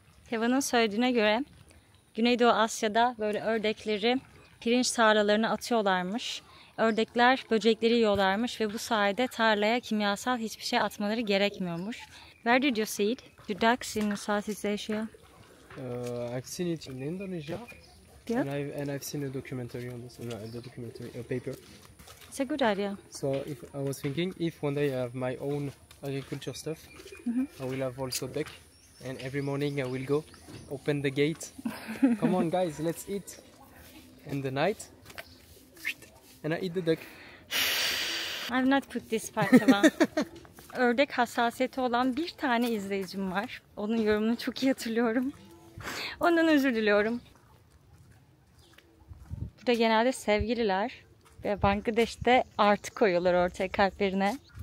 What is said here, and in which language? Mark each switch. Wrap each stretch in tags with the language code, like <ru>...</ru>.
<tr>Teva'nın söylediğine göre Güneydoğu Asya'da böyle ördekleri pirinç tarlalarına atıyorlarmış. Ördekler böcekleri yiyorlarmış ve bu sayede tarlaya kimyasal hiçbir şey atmaları gerekmiyormuş.</tr> <en>Where did you see it? The ducks in Southeast Asia? I've seen it in Indonesia. Yeah. And I've seen a documentary on this, the documentary, a paper. It's a good idea. So if I was thinking, if one day I have my own agriculture stuff, I will have also duck. And every morning I will go, open the gate. Come on guys, let's eat. And the night, and I eat the duck. I've not put this part Teva.</en> <tr>Ördek hassasiyeti olan bir tane izleyicim var. Onun yorumunu çok iyi hatırlıyorum. Ondan özür diliyorum. Burada genelde sevgililer ve Bangladeş'te artı koyuyorlar ortaya kalplerine.</tr>